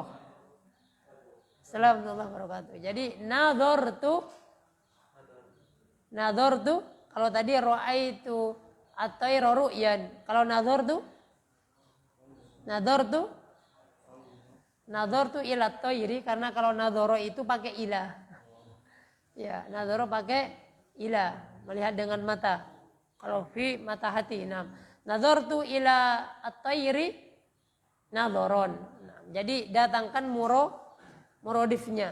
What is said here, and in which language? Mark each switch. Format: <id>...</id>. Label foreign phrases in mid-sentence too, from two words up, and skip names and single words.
<ar>السلام عليكم ورحمة الله وبركاته. Jadi nadhartu kalau tadi رأيت الطير رؤية. Kalau نظرت إلى الطير,</ar> <id>karena kalau nadhara itu pakai ila. Ya, nadhara pakai ila, melihat dengan mata. Kalau fi mata hati.</id> <ar>Nah, نظرت إلى الطير نظرا.</ar> <id>Nah, jadi datangkan muradifnya.</id>